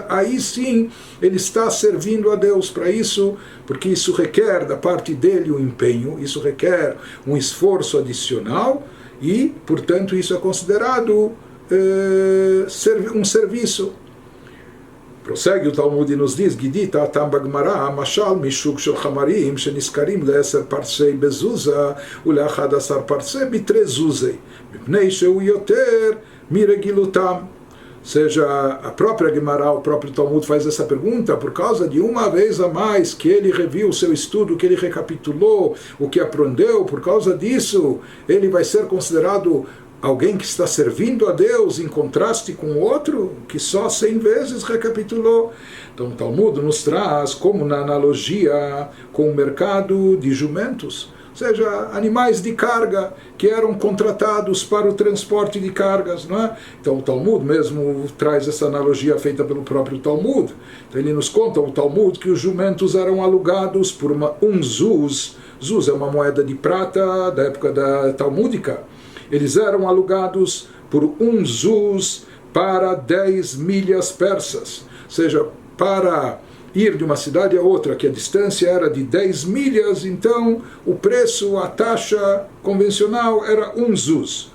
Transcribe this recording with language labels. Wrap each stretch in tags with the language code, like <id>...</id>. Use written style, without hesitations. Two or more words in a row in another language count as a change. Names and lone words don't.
<pt>Aí sim ele está servindo a Deus para isso, porque isso requer da parte dele um empenho, isso requer um esforço adicional e, portanto, isso é considerado um serviço. Prossegue o Talmud e nos diz:</pt> <he>כדאיתא התם בגמרא משל משוק של חמרים שנשכרים לעשר פרסי בזוזא ולאחד עשר פרסי בתרי זוזי מפני שהוא יותר מרגילותם.</he> <pt>Ou seja, a própria Gemara, o próprio Talmud faz essa pergunta por causa de uma vez a mais que ele reviu o seu estudo, que ele recapitulou o que aprendeu. Por causa disso, ele vai ser considerado alguém que está servindo a Deus, em contraste com o outro que só 100 vezes recapitulou. Então o Talmud nos traz como na analogia com o mercado de jumentos, ou seja, animais de carga que eram contratados para o transporte de cargas, não é? Então o Talmud mesmo traz essa analogia feita pelo próprio Talmud. Então ele nos conta, o Talmud, que os jumentos eram alugados por um zuz. Zuz é uma moeda de prata da época da talmúdica. Eles eram alugados por um zuz para 10 milhas persas. Ou seja, para ir de uma cidade a outra, que a distância era de 10 milhas, então o preço, a taxa convencional era um zuz.</pt>